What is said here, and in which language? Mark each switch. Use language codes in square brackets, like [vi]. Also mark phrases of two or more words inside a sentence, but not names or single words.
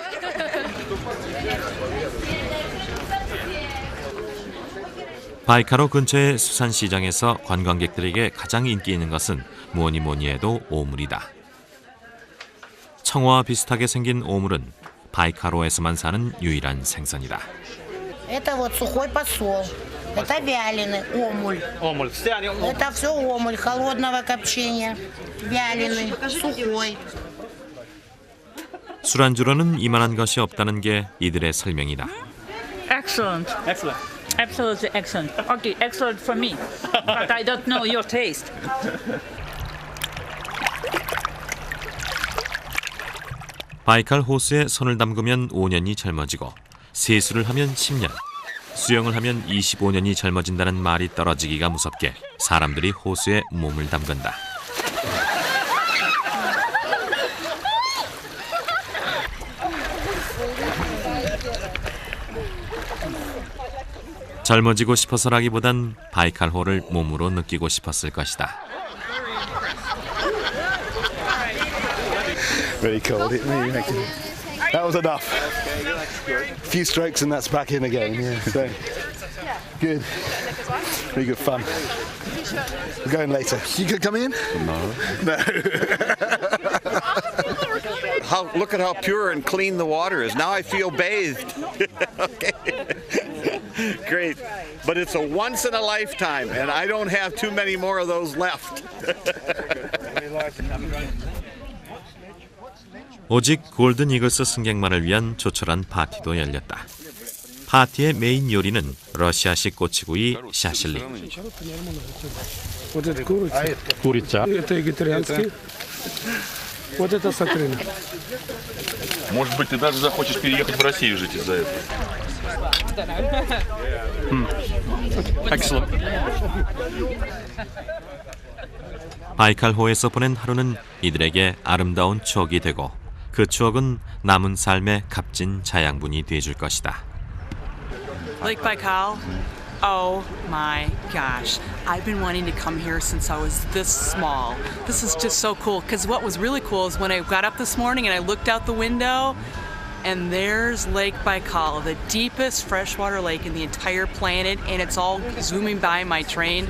[ko] 바이칼호 근처의 수산시장에서 관광객들에게 가장 인기 있는 것은 뭐니 해도 오물이다. 청어와 비슷하게 생긴 오물은 바이칼호에서만 사는 유일한 생선이다. [ru] Это вот сухой посол. Это вяленый омуль. Это все омуль холодного копчения. Вяленый, сухой. [ko] 술안주로는 이만한 것이 없다는 게 이들의 설명이다. [en] Excellent. Excellent. Absolutely excellent. Okay, excellent for me. But I don't know your taste. [ko] 바이칼 호수에 손을 담그면 5년이 젊어지고 세수를 하면 10년, 수영을 하면 25년이 젊어진다는 말이 떨어지기가 무섭게 사람들이 호수에 몸을 담근다. 젊어지고 싶어서라기보단 바이칼호를 몸으로 느끼고 싶었을 것이다. [en] Very cold. That was enough. A few strokes and that's back in again. Yeah, so good. Very good fun. We're going later. You could come in? No. Look at how pure and clean the water is. Now I feel bathed. Okay. Great. But it's a once in a lifetime, and I don't have too many more of those left. [ko] 오직 골든 이글스 승객만을 위한 조촐한 파티도 열렸다. 파티의 메인 요리는 러시아식 꼬치구이 샤실릭. [ru] Курица. Это вегетарианский. Вот это сатрина. Может быть, ты даже захочешь переехать в Россию жить из-за этого. [en] Excellent. [ko] 바이칼호에서 보낸 하루는 이들에게 아름다운 추억이 되고 그 추억은 남은 삶의 값진 자양분이 돼줄 것이다. [en] Lake Baikal? Oh my gosh. I've been wanting to come here since I was this small. This is just so cool because what was really cool is when I got up this morning and I looked out the window and there's Lake Baikal, the deepest freshwater lake in the entire planet, and it's all zooming by my train.